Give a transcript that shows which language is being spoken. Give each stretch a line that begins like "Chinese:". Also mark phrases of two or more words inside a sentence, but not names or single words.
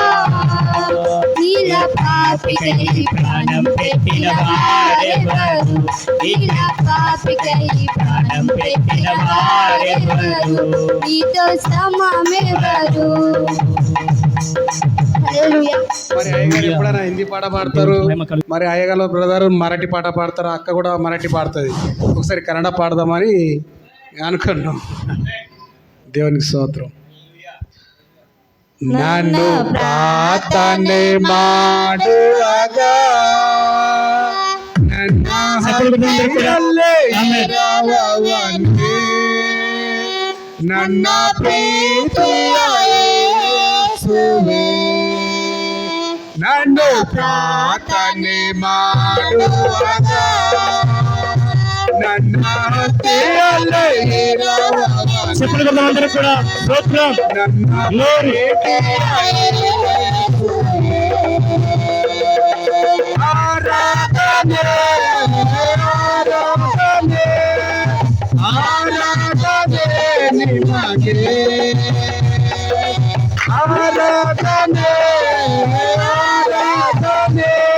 Telugu: నీలా పాపికై ప్రాణం పెట్టిన వారెవరు నీలా పాపికై ప్రాణం పెట్టిన వారెవరు నీతో సమమెవరు హల్లెలూయా. మరి అయ్యగారు ఎప్పుడైనా హిందీ పాట పాడతారు, మరి అయ్యగారు బ్రదర్ మరాఠీ పాట పాడతారు, అక్క కూడా మరాఠీ పాడుతుంది. ఒకసారి కన్నడ పాడదామని అనుకున్నాం. దేవునికి స్తోత్రం.
Kannada: నన్ను ప్రార్థನೆ ಮಾಡುವಾಗ ನನ್ನ ಹೃದಯದಲ್ಲಿ ಇರುವವನೇ, ನನ್ನ ಪ್ರೀತಿಯ ಯೇಸುವೇ, నన్ను ప్రార్థನೆ ಮಾಡುವಾಗ ನನ್ನ ಹೃದಯದಲ್ಲಿ ಇರುವವನೇ,
Telugu: చెప్పండి కూడా స్తోత్రం
Kannada: ನನ್ನ ಪ್ರೀತಿಯ ಯೇಸುವೇ, ಆರಾಧನೆ ಆರಾಧನೆ ಆರಾಧನೆ ನಿಮಗೆ, ಆರಾಧನೆ ಆರಾಧನೆ